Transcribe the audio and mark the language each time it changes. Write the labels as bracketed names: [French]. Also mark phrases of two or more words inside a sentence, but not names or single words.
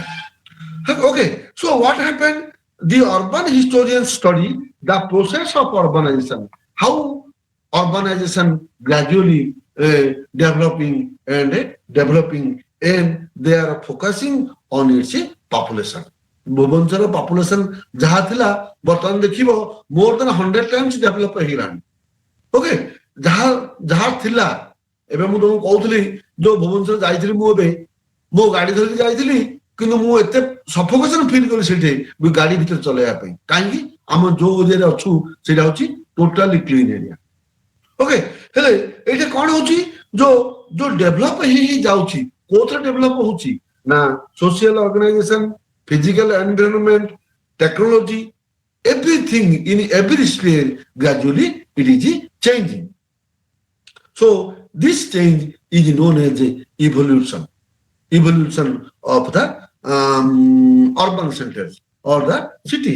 [English] Okay, so what happened? The urban historians study the process of urbanization, how urbanization gradually developing and they are focusing on its population. [Odia] ଭୁବନେଶ୍ୱର ପପୁଲେସନ ଯାହା ଥିଲା ବର୍ତ୍ତମାନ ଦେଖିବ ମୋର ଦେନ୍ 100 [English] times develop [Odia] ହେଇଗଲାଣି ଓକେ ଯାହା ଥିଲା ଏବେ ମୁଁ ତମକୁ କହୁଥିଲି ଯୋଉ ଭୁବନେଶ୍ୱର ଯାଇଥିଲି ମୁଁ ଏବେ ମୋ ଗାଡି ଧରିକି ଯାଇଥିଲି କିନ୍ତୁ ମୁଁ ଏତେ [English] suffocation feel [Odia] କଲି ସେଠି ଗାଡି ଭିତରେ ଚଲେଇବା ପାଇଁ କାହିଁକି ଆମ ଯୋଉ ଏରିଆରେ ଅଛୁ ସେଇଟା ହଉଛି [English] totally clean area [Odia] ଓକେ ହେଲେ ଏଇଟା କଣ ହଉଛି ଯୋଉ ଡେଭଲପ ହେଇ ଯାଉଛି କୋଉଥିରେ ଡେଭଲପ ହଉଛି ନା [English] social organisation physical environment, technology, everything in every sphere gradually it is changing. So this change is known as evolution of the urban centers or the cities.